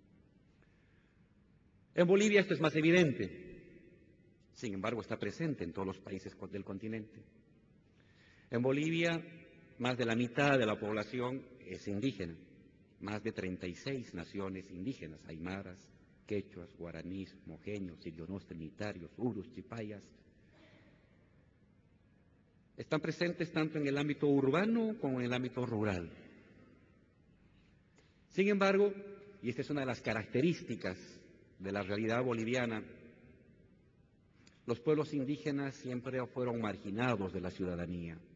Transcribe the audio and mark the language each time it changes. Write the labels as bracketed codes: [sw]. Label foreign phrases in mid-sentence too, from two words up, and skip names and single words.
[es] En Bolivia esto es más evidente, sin embargo está presente en todos los países del continente. En Bolivia, más de la mitad de la población es indígena, más de 36 naciones indígenas: aymaras, quechuas, guaraníes, mojeños, irionos, trinitarios, urus, chipayas. Están presentes tanto en el ámbito urbano como en el ámbito rural. Sin embargo, y esta es una de las características de la realidad boliviana, los pueblos indígenas siempre fueron marginados de la ciudadanía.